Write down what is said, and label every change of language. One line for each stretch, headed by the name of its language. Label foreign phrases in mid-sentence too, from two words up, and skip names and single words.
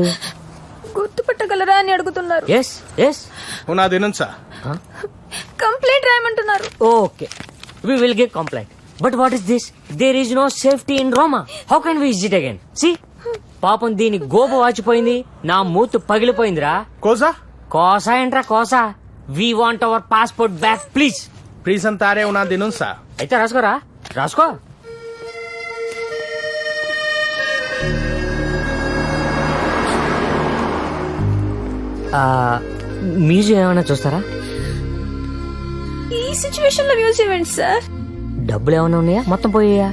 Telugu: గుర్తుపట్టగలరా అని అడుగుతున్నారు.
English: yes yes.
Spanish: Una denuncia.
Telugu: కంప్లైంట్ రాయమంటున్నారు. ఓకే,
English: We will give complaint. But what is this? There is no safety in Roma. How can we visit again?
Telugu: సి, పాపం దీని గోప వాచిపోయింది, నా మూతు పగిలిపోయిందిరా.
Italian: Cosa?
Telugu: కోసా ఏంట్రా కోసా?
English: we want our passport back please.
Italian: Presentare una denuncia.
Telugu: అయితే రాసుకోరా, రాసుకో. మ్యూజియం ఏమైనా చూస్తారా? ఈ సిచ్యువేషన్ లో మ్యూజియం ఏంటి సార్? డబ్బులు ఏమైనా ఉన్నాయా? మొత్తం పోయాయా?